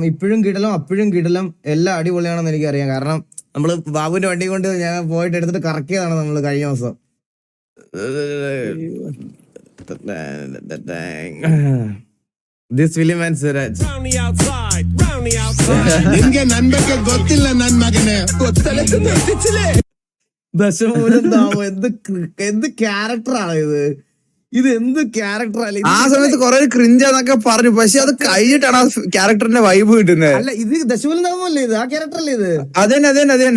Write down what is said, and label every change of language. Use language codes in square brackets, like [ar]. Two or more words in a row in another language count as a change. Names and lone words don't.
[ml] ഇപ്പോഴും കിടലും അപ്പോഴും കിടലും എല്ലാം അടിപൊളിയാണെന്ന് എനിക്കറിയാം. കാരണം നമ്മള് ബാബുവിന്റെ വണ്ടി കൊണ്ട് ഞാൻ പോയിട്ട് എടുത്തിട്ട് കറക്കിയതാണ് നമ്മള് കഴിഞ്ഞ ദിവസം. [en] This William and Siraj. [kn] ನಿಮ್ಗೆ ನನ್ ಬಗ್ಗೆ ಗೊತ್ತಿಲ್ಲ ನನ್ ಮಗನೇ. [ml] ദശമൂലം താമോ എന്ത് ക്യാരക്ടറാണ് ഇത്? ഇത് എന്ത് ക്യാരക്ടർ അല്ല ആ സമയത്ത് കുറെ ക്രിഞ്ചാന്നൊക്കെ പറഞ്ഞു, പക്ഷെ അത് കഴിഞ്ഞിട്ടാണ് ആ ക്യാരക്ടറിന്റെ വൈബ് കിട്ടുന്നത്. അല്ല ഇത് ദശമൂലം നാമല്ലേ ഇത്, ആ ക്യാരക്ടർ അല്ലേ ഇത്? അതന്നെ.